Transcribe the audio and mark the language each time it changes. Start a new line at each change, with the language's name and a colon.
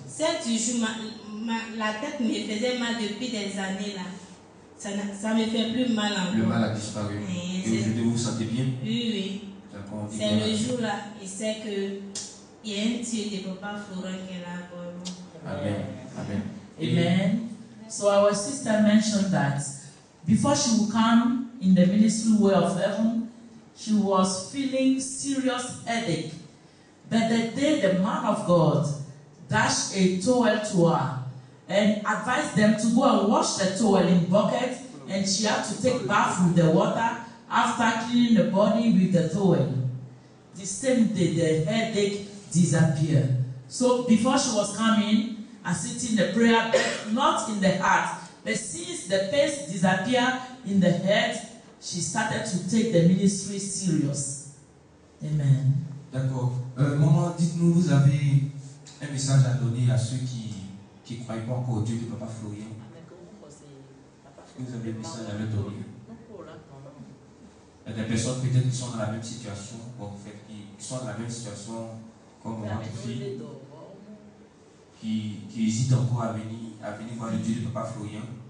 French: 7 jours, la tête me faisait mal depuis des années là. Ça me fait plus mal encore. Le mal a disparu. Et aujourd'hui, vous vous sentez bien? Oui, oui. C'est le jour là, il sait que il y a un Dieu de Papa Florian qui est là pour nous. Amen. Amen. Amen.
English: So our sister mentioned that before she would come in the ministry way of heaven, she was feeling serious headache. But the day the man of God dashed a towel to her and advised them to go and wash the towel in bucket, and she had to take bath with the water after cleaning the body with the towel. The same day the headache disappeared. So before she was coming and sitting in the prayer bed, not in the heart, but since the pains disappeared in the head, she started to take the ministry serious. Amen.
French: D'accord. Maman, dites-nous, vous avez un message à donner à ceux qui ne croient pas encore au Dieu de Papa Florian. Vous avez un message à leur donner. Il y a des personnes peut-être qui sont dans la même situation, en fait, qui sont dans la même situation comme notre fille, qui hésitent encore à venir voir le Dieu de Papa Florian.